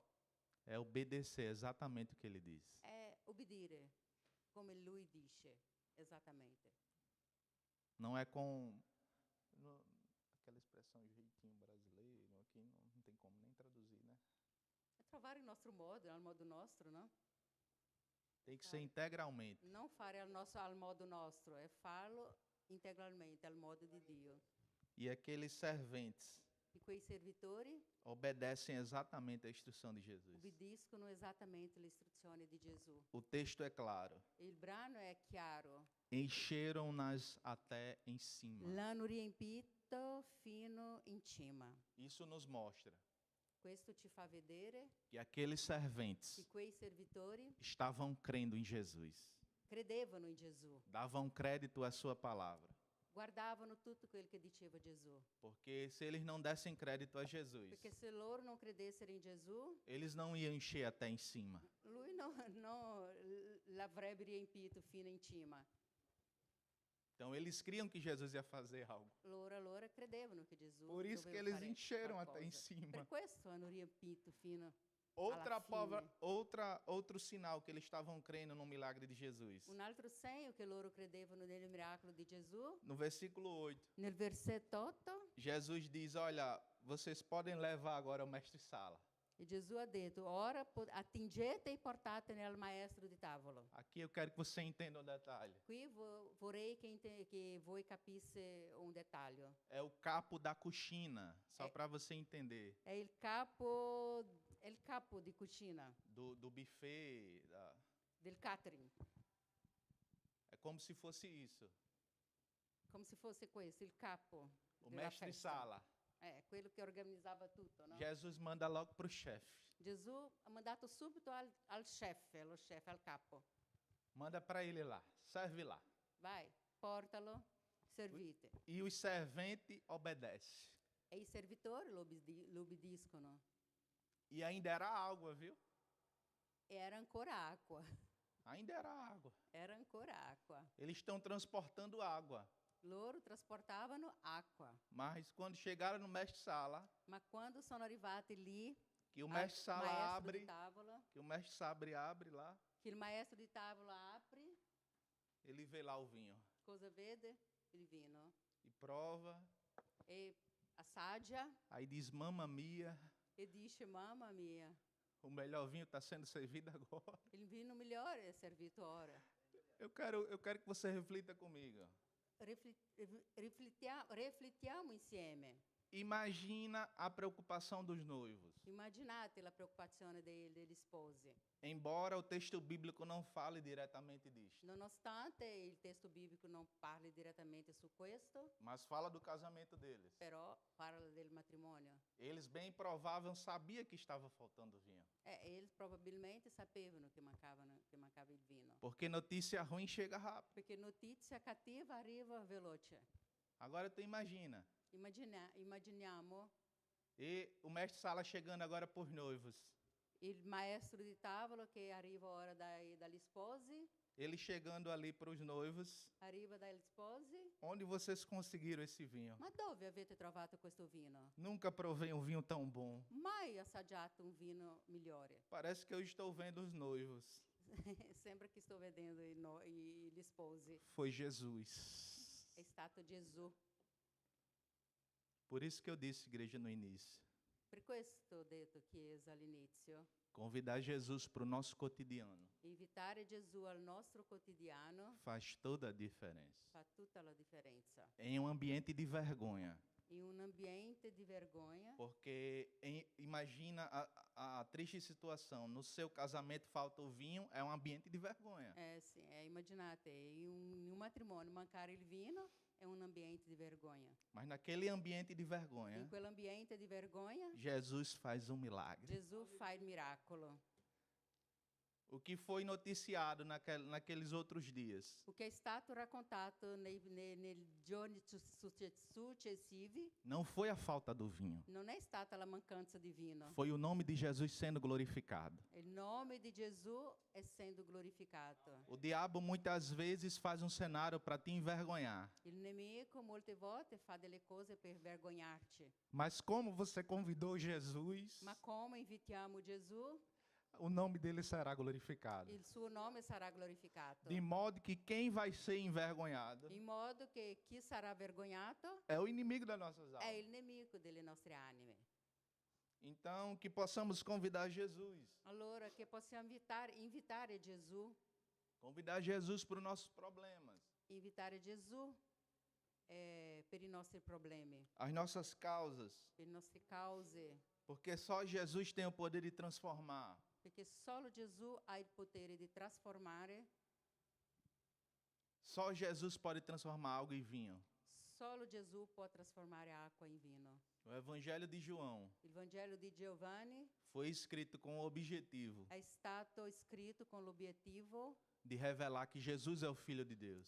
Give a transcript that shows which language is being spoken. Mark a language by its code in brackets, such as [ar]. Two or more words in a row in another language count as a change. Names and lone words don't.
[pt] É obedecer exatamente o que ele diz. [it] È obbedire come lui dice, esattamente. [pt] Não é com aquela expressão jeitinho brasileiro, aqui não tem como nem traduzir, né? [it] È trovare il nostro modo, al modo nostro, no? [pt] Tem que ser integralmente. [it] Non fare al modo nostro, è farlo integralmente, al modo di Dio. [pt] E aqueles serventes [it] E quei servitori [pt] obedecem exatamente a instrução de Jesus. [it] obbediscono esattamente le istruzioni di Gesù. [pt] O texto é claro. [it] Il brano è chiaro. [pt] Encheram-nas até em cima. [it] L'hanno riempito fino in cima. [pt] Isso nos mostra [it] Questo ci fa vedere [pt] que aqueles serventes [it] che quei servitori [pt] estavam crendo em Jesus. [it] credevano in Gesù, [pt] Davam crédito à sua palavra. [it] guardavano tutto quello che diceva Gesù. [pt] Porque se eles não dessem crédito a Jesus, [it] Perché se loro non credessero in Gesù, [pt] eles não iam encher até em cima. [it] lui non l'avrebbe riempito fino in cima. [pt] Então eles criam que Jesus ia fazer algo. [it] Loro allora credevano che Gesù [pt] Por isso que [it] doveva [pt] eles [it] fare [pt] encheram até [it] qualcosa. [pt] em cima. [it] Per questo hanno riempito fino [pt] Outro sinal que eles estavam crendo no milagre de Jesus. [it] Un altro segno che loro credevano nel miracolo di Gesù, [pt] No versículo 8, [it] nel versetto 8, [pt] Jesus diz: olha, vocês podem levar agora o mestre-sala. [it] e Gesù ha detto, ora attingete e portatene al maestro di tavolo. [pt] Aqui eu quero que você entenda um detalhe. [it] Qui vorrei che voi capisse un dettaglio. [pt] É o [it] capo da cucina, [pt] só É. para você entender. [it] È il capo di cucina, [pt] Do buffet. [it] del catering, [pt] É como se fosse isso. [it] come se fosse questo, il capo [pt] O [it] della festa. [pt] mestre-sala. [it] Quello che organizzava tutto, no? [pt] Jesus manda logo para o chefe. [it] Gesù ha mandato subito allo chef, al capo. [pt] Manda para ele lá. Serve lá. [it] Vai, portalo, servite. [pt] E os serventes obedecem. [it] E i servitori lo obbediscono. [pt] E ainda era água, viu? [it] Era ancora acqua. [pt] Ainda era água. [it] Era ancora acqua. [pt] Eles estão transportando água. [it] Loro trasportavano acqua. [pt] Mas quando chegaram no mestre-sala, [it] Ma quando sono arrivati lì, [pt] que o [it] al [pt] mestre-sala [it] maestro [pt] abre, [it] di tavola, [pt] que o mestre-sala abre lá, [it] che il maestro di tavola apre, [pt] ele vê lá o vinho. [it] cosa vede? Il vino. [pt] E prova, [it] E assaggia [pt] aí diz, [it] mamma mia, e dice, mamma mia, [pt] o melhor vinho está sendo servido agora. [it] il vino migliore è servito ora. [pt] Eu quero que você reflita comigo. [it] Riflettiamo insieme. [pt] Imagina a preocupação dos noivos. [it] Immaginate la preoccupazione degli sposi. [pt] Embora o texto bíblico não fale diretamente disso, [it] Nonostante il testo biblico non parli direttamente su questo, [pt] mas fala do casamento deles. [it] però parla del matrimonio. [pt] Eles bem provável sabiam que estava faltando vinho. [it] Eles probabilmente sapevano che mancava il vino. [pt] Porque notícia ruim chega rápido. [it] Perché notizia cattiva arriva veloce. [pt] Agora tu imagina. [it] Immaginiamo [pt] E o mestre-sala chegando agora por noivos. [it] il maestro di tavola che arriva ora dagli sposi, [pt] Ele chegando ali para os noivos. [it] arriva dagli sposi. [pt] Onde vocês conseguiram esse vinho? [it] Ma dove avete trovato questo vino? [pt] Nunca provei um vinho tão bom. [it] Mai assaggiato un vino migliore. [pt] Parece que eu estou vendo os noivos. [it] Sembra che sto vedendo gli sposi. [pt] Foi Jesus. [it] È stato Gesù. [pt] Por isso que eu disse, igreja, no início. [it] Per questo ho detto, Chiesa, all'inizio, [pt] Convidar Jesus para o nosso cotidiano [it] invitare Gesù al nostro quotidiano [pt] faz toda a diferença. [it] fa tutta la differenza. [pt] Em um ambiente de vergonha. [it] In un ambiente di vergogna, [pt] Porque imagina a triste situação. No seu casamento falta o vinho, é um ambiente de vergonha. [it] sì, immaginate, in un matrimonio mancare il vino è un ambiente di vergogna. [pt] Mas naquele ambiente de vergonha, [it] In quell'ambiente di vergogna, [pt] Jesus faz um milagre. [it] Gesù fa il miracolo. [pt] O que foi noticiado naqueles outros dias [it] O che è stato raccontato nei giorni successivi [pt] não foi a falta do vinho, [it] non è stata la mancanza di vino. [pt] foi o nome de Jesus sendo glorificado. [it] Il nome di Gesù essendo glorificato. [pt] O diabo muitas vezes faz um cenário para te envergonhar. [it] Il nemico molte volte fa delle cose per vergognarci. [pt] Mas como você convidou Jesus, [it] Ma come invitiamo Gesù, [pt] o nome dele será glorificado. [it] il suo nome sarà glorificato. [pt] De modo que quem vai ser envergonhado [it] In modo che chi sarà vergognato [pt] é o inimigo das nossas [it] è [pt] almas. [it] il nemico delle nostre anime. [pt] Então, que possamos convidar Jesus. [it] Allora che possiamo invitare Gesù, [pt] Convidar Jesus para os nossos problemas, [it] invitare Gesù per i nostri problemi, [pt] as nossas causas. [it] per le nostre cause, [pt] Porque só Jesus tem o poder de transformar. [it] perché solo Gesù ha il potere di trasformare, [pt] Só Jesus pode transformar algo em vinho. [it] solo Gesù può trasformare acqua in vino. [pt] O Evangelho de João [it] Il Vangelo di Giovanni [pt] foi escrito com o objetivo [it] è stato scritto con l'obiettivo [pt] de revelar que Jesus é o Filho de Deus.